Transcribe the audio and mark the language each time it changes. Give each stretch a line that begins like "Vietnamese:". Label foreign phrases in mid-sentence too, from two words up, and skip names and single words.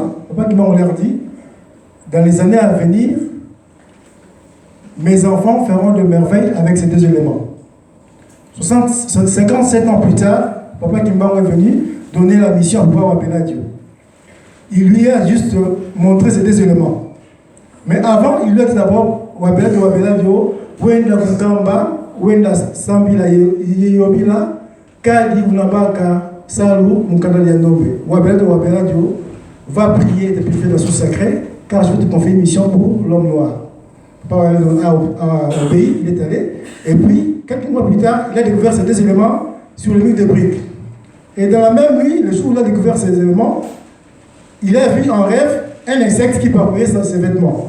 French: Papa Kimbangu leur dit, dans les années à venir, mes enfants feront de merveilles avec ces 2 éléments. 57 ans plus tard, Papa Kimbangu est venu donner la mission à Papa Wabeladio. Il lui a juste montré ces 2 éléments. Mais avant, il lui a dit d'abord,
Kongo: Wabeladio, Wenda Kukamba, Wenda Sambila Yeyobila, Kadi Unabaka, Salou, Mukanda Lianobe.
French: Wabeladio va prier depuis le fait de la source sacrée, car je vais te confier une mission pour l'homme noir. Papa a obéi, il est allé. Et puis, quelques mois plus tard, il a découvert ces 2 éléments sur le mur de briques. Et dans la même nuit, le jour où il a découvert ces éléments, il a vu en rêve un insecte qui parcourait ses vêtements.